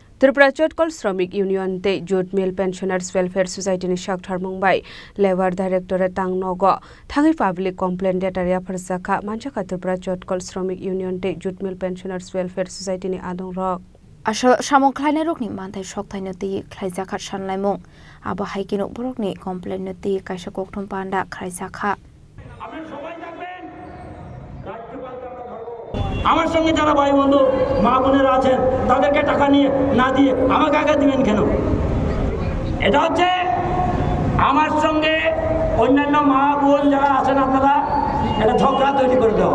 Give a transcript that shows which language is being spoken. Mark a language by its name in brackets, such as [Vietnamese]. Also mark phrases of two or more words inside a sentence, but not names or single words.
[Kok Borok] त्रिपुरा चटकल श्रमिक यूनियन ते जुट मिल पेंशनार्स वेलफेयर सोसाइटी नि साक्थार मुंबाई लेबर डायरेक्टरे तांगनोग थांगै [English] public complaint [Kok Borok] डेटारिया फरसाखा मानसाखा त्रिपुरा चटकल श्रमिक यूनियन ते जुट मिल पेंशनार्स वेलफेयर सोसाइटी नि आदं रक सामो खायनाय रकनि मानथाय सकथायनो ति खायजाखा सानलायमुं आबा हाइकेनो बरकनि कमप्लेन ति कायसा कक्थम पान्दा खायजाखा [Bangla] আমার সঙ্গে যারা ভাই বন্ধু মা বোনেরা আছেন তাদেরকে টাকা নিয়ে না দিয়ে আমাকে আগে দিবেন কেন? এটা হচ্ছে আমার সঙ্গে অন্যান্য মা বোন যারা আছেন আপনারা এটা ঝগড়া তৈরি করে দেওয়া।